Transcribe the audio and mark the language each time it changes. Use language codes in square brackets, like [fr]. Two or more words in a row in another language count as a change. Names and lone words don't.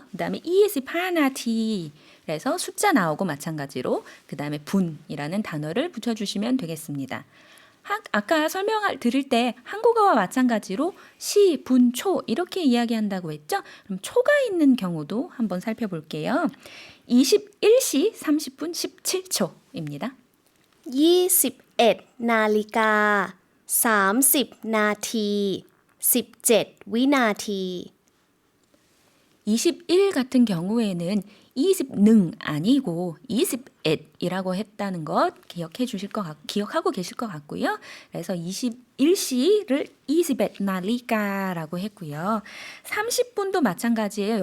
[ko] 그 다음에 25나티 그래서 숫자 나오고 마찬가지로 그 다음에 분이라는 단어를 붙여주시면 되겠습니다. 아까 설명을 들을 때 한국어와 마찬가지로 시, 분, 초 이렇게 이야기한다고 했죠. 그럼 초가 있는 경우도 한번 살펴볼게요. 21시 30분 17초입니다. [th] 21 นาฬิกา30 นาที17 วินาที [ko] 21 같은 경우에는 20능 아니고 21이라고 했다는 것 기억하고 계실 것 같고요. 그래서 21시를 21나리까라고 했고요. 30분도 마찬가지예요.